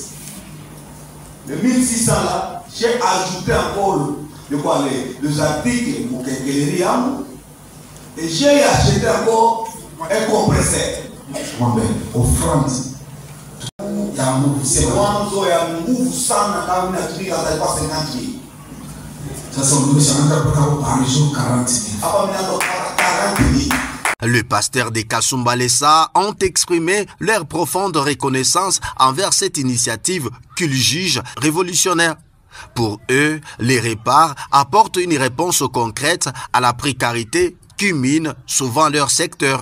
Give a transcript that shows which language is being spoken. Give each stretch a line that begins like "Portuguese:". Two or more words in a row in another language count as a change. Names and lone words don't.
French: Le 1600 là, j'ai ajouté encore les articles pour quelqu'un et j'ai acheté encore un compresseur. Offrande. C'est moi qui ai move
Swahili: sana kama natumika hata kwa
French: 50 000.
Swahili: Sasa umeshaanza kupata par jour 40 000. Hapa mnaanza 40 000.
French: Les pasteurs de Kasumbalesa ont exprimé leur profonde reconnaissance envers cette initiative qu'ils jugent révolutionnaire. Pour eux, les Répars apportent une réponse concrète à la précarité qui mine souvent leur secteur.